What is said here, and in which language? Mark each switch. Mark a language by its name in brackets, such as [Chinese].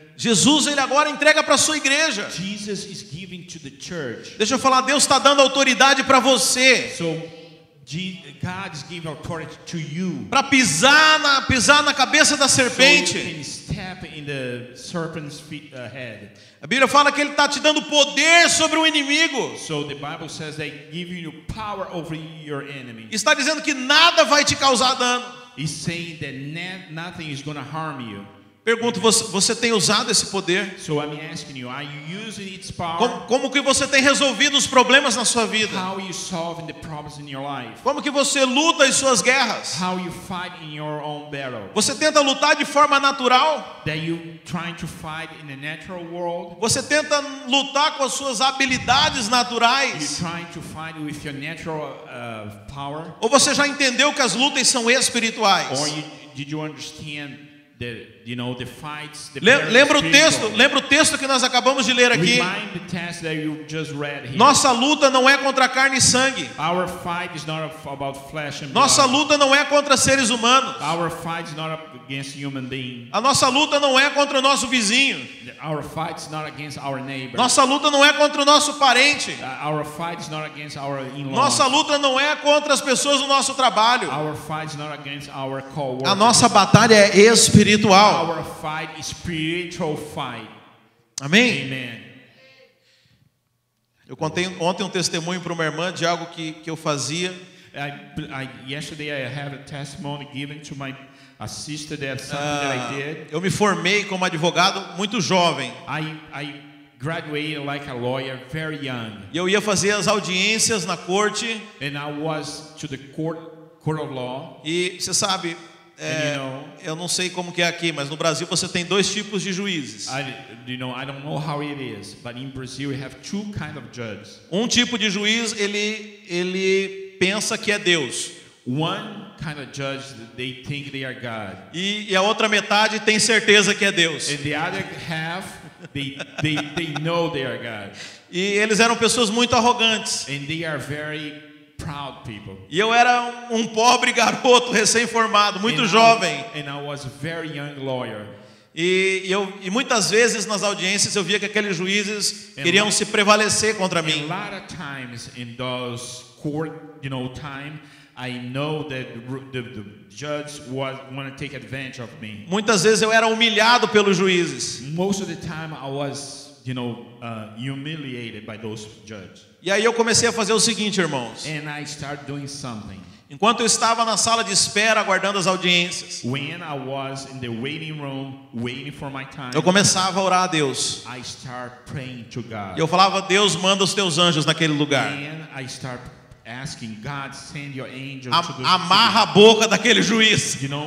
[Portuguese] Jesus ele agora entrega para a sua igreja. [English] Jesus is giving to the church. [Portuguese] Deixa eu falar, Deus está dando autoridade para você. [English] So God is giving authority to you. [Portuguese] Para pisar na cabeça da serpente. [English] So you can step in the serpent's head. [Portuguese] A Bíblia fala que ele está te dando poder sobre o inimigo. [English] So the Bible says they give you power over your enemy. [Portuguese] Está dizendo que nada vai te causar dano. [English] He's saying that nothing is going to harm you. [Portuguese] Pergunto, você tem usado esse poder? [English] So I'm asking you, are you using its power? [Portuguese] Como que você tem resolvido os problemas na sua vida? [English] How are you solving the problems in your life? [Portuguese] Como que você luta as suas guerras? [English] How you fight in your own battle? [Portuguese] Você tenta lutar de forma natural? [English] That you trying to fight in the natural world? [Portuguese] Você tenta lutar com as suas habilidades naturais? [English] You trying to fight with your natural power? [Portuguese] Ou você já entendeu que as lutas são espirituais? [English] Or did you understand the fights? [Portuguese] Lembra o texto que nós acabamos de ler aqui? [English] Remind the text that you just read here. [Portuguese] Nossa luta não é contra carne e sangue. [English] Our fight is not about flesh and blood. [Portuguese] Nossa luta não é contra seres humanos. [English] Our fight is not against human beings. [Portuguese] A nossa luta não é contra o nosso vizinho. [English] Our fight is not against our neighbor. [Portuguese] Nossa luta não é contra o nosso parente. [English] Our fight is not against our in-laws. [Portuguese] Nossa luta não é contra as pessoas do nosso trabalho. [English] Our fight is not against our co-workers. [Portuguese] A nossa batalha é espiritual. [English] Our fight is spiritual fight. [Portuguese] Amém? [English] Amen. [Portuguese] Eu contei ontem um testemunho para uma irmã de algo que eu fazia. [English] Yesterday I had a testimony given to a sister that something that I did. [Portuguese] Eu me formei como advogado muito jovem. [English] I graduated like a lawyer very young. [Portuguese] E eu ia fazer as audiências na corte. [English] And I was to the court of law. [Portuguese] E você sabe, eu não sei como que é aqui, mas no Brasil você tem dois tipos de juízes. [English] I don't know how it is, but in Brazil we have two kind of judges. [Portuguese] Um tipo de juiz ele pensa que é Deus. [English] One kind of judge, they think they are God. [Portuguese] E a outra metade tem certeza que é Deus. [English] And the other half, they know they are God. [Portuguese] E eles eram pessoas muito arrogantes. [English] And they are very proud people. [Portuguese] E eu era um pobre garoto recém-formado, muito jovem. [English] And I was a very young lawyer. [Portuguese] E muitas vezes nas audiências eu via que aqueles juízes queriam se prevalecer contra mim. [English] A lot of times in those court, time, I know that the judge want to take advantage of me. [Portuguese] Muitas vezes eu era humilhado pelos juízes. [English] Most of the time I was, humiliated by those judges. [Portuguese] E aí eu comecei a fazer o seguinte, irmãos. [English] And I started doing something. [Portuguese] Enquanto eu estava na sala de espera aguardando as audiências, [English] When I was in the waiting room waiting for my time, [Portuguese] eu começava a orar a Deus. [English] I start praying to God. [Portuguese] E eu falava, Deus, manda os teus anjos naquele lugar. [English] And I start asking God, send your angels to the [Portuguese] Amarra a boca daquele juiz.